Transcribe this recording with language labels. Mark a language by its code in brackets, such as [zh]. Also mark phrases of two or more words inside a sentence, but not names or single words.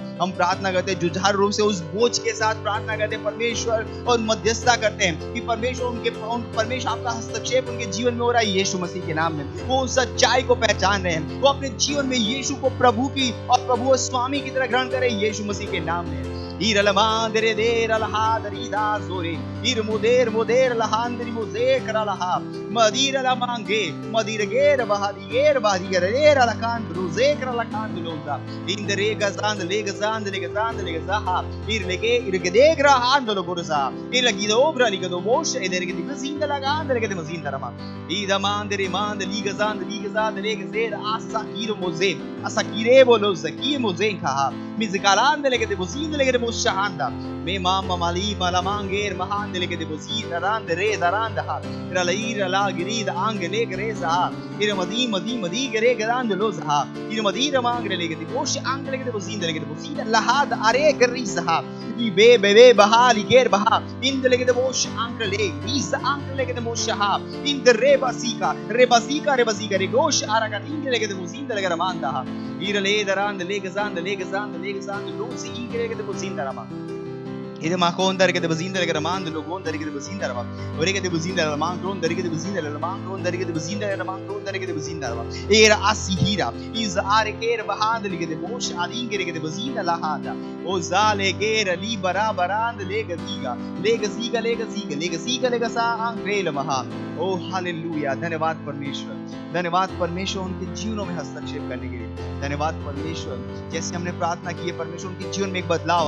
[hi] हम प्रार्थना करते हैं जुझारू रूप से उस बोझ के साथ प्रार्थना करते हैं परमेश्वर, और मध्यस्थता करते हैं कि परमेश्वर आपका हस्तक्षेप उनके जीवन में हो रहा है यीशु मसीह के नाम में। वो उस सच्चाई को पहचान रहे हैं, वो अपने जीवन में यीशु को प्रभु की और प्रभु और स्वामी की तरह ग्रहण करें यीशु मसीह के नाम में। ईरलमांदरे देर अलहादरीदा जोरे ईर मोदेर मोदेर लहांदरी मोजे करलहा मदीर लमांगे मदीर गेर बहादीर अलकांद रोजे करलकांद लोंदा इंदरे गजांद लेगजाहा ईर लेगे इरगदेग रहांद लोगोरसा इलगिदो ओब्रा लिगदो बोश इदरगे दिगजिंद लगांद लेगे मजीन दरमा ईदमांदरे मांद लीगजांद लेगजेर आसाकीर मोजे असाकीरे बोलो जकी मोजे कहा मिजकालांद लेगे बोजींद लेगे shahanda me mama mali malamangir mahande leke de bozid arand re darand ha ira la girida angele greza ira madi madi madi gere garand lozha ira madi ramangre leke de bosh angele de bozid leke de bozid lahad are grizha be be be bahali ger baha indele ke de bosh angele isa angele ke de mosha inde rebasika re gosh araga indele ke de bozid leke ramanda ha ira le darand le gazand lozi ingere ke de bozid ramanda ide ma kondar ke de bazinda ke ramand logon dar ke de bazinda rama ore ke de bazinda ramand kron dar ke de bazinda ramand kron dar ke de bazinda ramand kron dar ke de bazinda rama era asihira iz are ker bahand ke de mosh adingere ke de bazinda lahada o zale ger li barabarand le gaziga sa angrel maha ओ हालेलुया धन्यवाद परमेश्वर उनके जीवनों में हस्तक्षेप करने के लिए धन्यवाद परमेश्वर जैसे हमने प्रार्थना की है परमेश्वर उनके जीवन में एक बदलाव आ